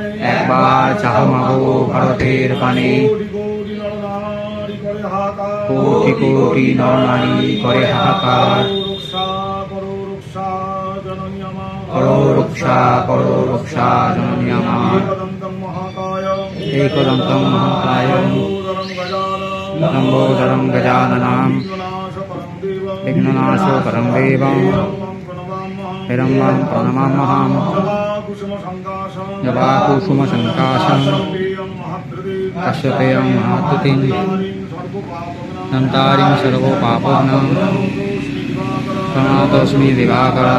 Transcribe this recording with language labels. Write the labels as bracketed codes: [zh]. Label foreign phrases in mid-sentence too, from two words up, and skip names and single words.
[bn] একবার চাহ মাগো ভারতের পানে কোটি কোটি নরনারী করে হাহাকার কোটি কোটি নরনারী করে হাহাকার। করো রক্ষা জননী আমার। [sa] एकदन्तं महाकाय लम्बोदरं गजाननं विघ्ननाशकरं देवं हिरण्यं प्रणमाम्यहम्। जपाकुसुमसङ्काशं कश्यपेयं महाद्युतिं दन्तारिं सर्वपापघ्नं प्रणतोऽस्मि दिवाकरं।